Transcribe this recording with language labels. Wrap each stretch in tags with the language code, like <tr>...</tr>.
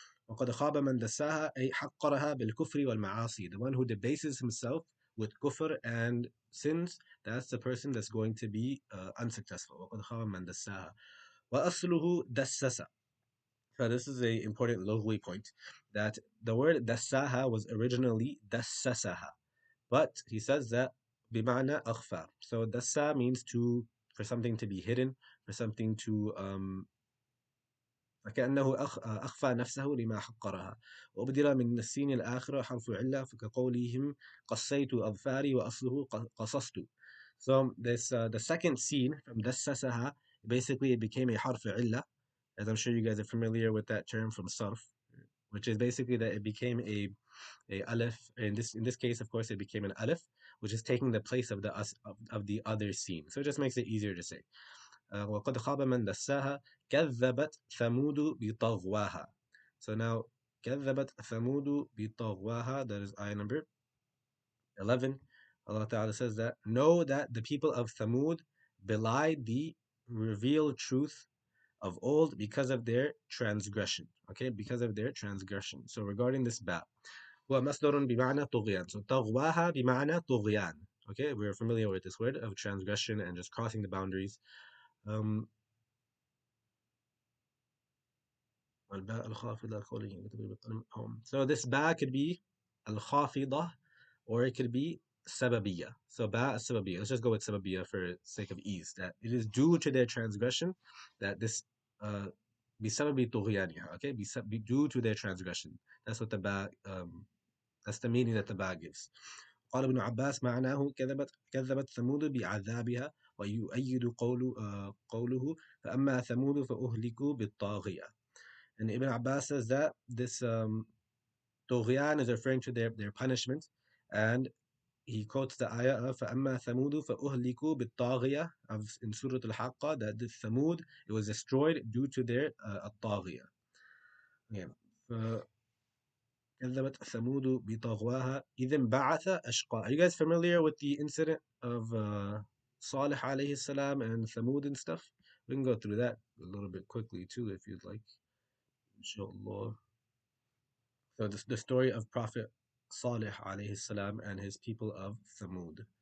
<ar>وقد خاب من دساها أي حقرها بالكفر والمعاصي.</ar> <en>The one who debases himself with kufr and sins, that's the person that's going to be unsuccessful.</en> <ar>وقد خاب من دساها. وأصله دسس.</ar> <en>So this is a important locally point that the word dassaha was originally dassasaha, but he says that bima'na akhfa. So dassa means to for something to</en> <ar>be hidden, for something to فكأنه أخفى نفسه لما حقرها وأبدل من السين الآخرة حرف علة كقولهم قصيت أظفاري وأصله قصصت.</ar> <en>So this the second scene from دسسها basically it became a حرف علة, as I'm sure you guys are familiar with that term from sarf, which is basically that it became a alif. In this case, of course, it became an alif, which is taking the place of the of the other scene. So it just makes it easier to say.</en> <ar>وقد خاب من دساها كذبت ثمود بطغواها.</ar> <en>So now</en> <ar>كذبت ثمود بطغواها,</ar> <en>that is ayah number 11. Allah Ta'ala says that know that the people of Thamud belied the revealed truth of old because of their transgression. Okay, because of their transgression. So regarding this ba,</en> <ar>هو مصدر بمعنى طغيان. So طغواها بمعنى طغيان.</ar> <en>Okay, we're familiar with this word of transgression and just crossing the boundaries. Um,</en> <ar>والباء الخافضة قوله</ar> <en>So this ba could be al-khafida or it could be sababiyya. So ba sababiyya. Let's just go with sababiyya for sake of ease. That it is due to their transgression that this</en> <ar>بسبب طغيانها.</ar> <en>Okay, due to their transgression. That's what the ba that's the meaning that the ba gives.</en> <ar>قال ابن عباس معناه كذبت ثمود بعذابها ويؤيد قوله فأما ثمود فأهلكوا بالطاغية.</ar> <en>And Ibn Abbas says that this Tughyan is referring to their punishment. And he quotes the ayah of</en> <ar>فَأَمَّا ثَمُودُ فَأُهْلِكُوا بِالطَّاغِيَةِ</ar> <en>of in Surah Al-Haqqa, that the Thamud, it was destroyed due to their الطاغية. Yeah.</en> <ar>كذبت ثمود بطغواها إذ انبعث أشقاها.</ar> <en>Are you guys familiar with the incident of Salih alayhi salam and Thamud and stuff? We can go through that a little bit quickly too if you'd like. Inshallah. So the story of Prophet Salih alayhi salam and his people of Thamud.</en>